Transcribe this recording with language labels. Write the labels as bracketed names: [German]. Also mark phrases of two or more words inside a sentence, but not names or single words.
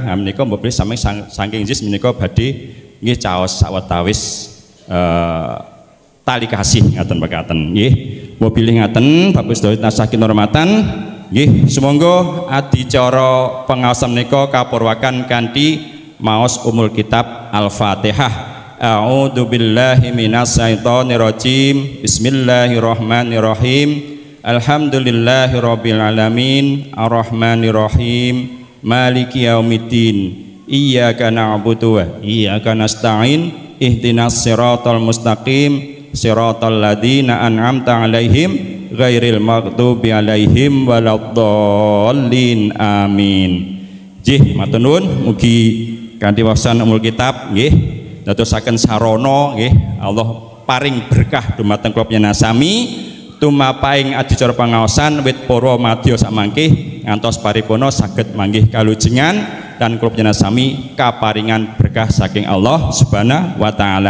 [Javanese] Nah menika mboten saking ZIS menika badhe nggih caos sawetawis tali kasih ngaten mekaten nggih. Mobil ngaten Bapak sedaya tansah kinurmatan nggih. Sumangga adicara pangaosan menika kapurwakan kanthi maos [Arabic] أم الكتاب [Javanese] Al-Fatihah. [Arabic] أعوذ بالله من الشيطان الرجيم. بسم الله الرحمن الرحيم. الحمد لله رب العالمين. الرحمن الرحيم. مالك يوم الدين. إياك نعبد وإياك نستعين. اهدنا الصراط المستقيم. صراط الذين أنعمت عليهم غير المغضوب عليهم ولا الضالين. Amin. [Javanese] Nggih, matur nuwun mugi kanthi wawasan [Arabic] أم الكتاب [Javanese] nggih dadosaken sarana nggih Allah paring berkah dumateng kula panjenengan sami tumapaing adicara pangaosan wit para madya samangke ngantos paripurna saged manggih kalujengan dan kula panjenengan sami kaparingan berkah saking [Arabic] الله سبحانه وتعالى.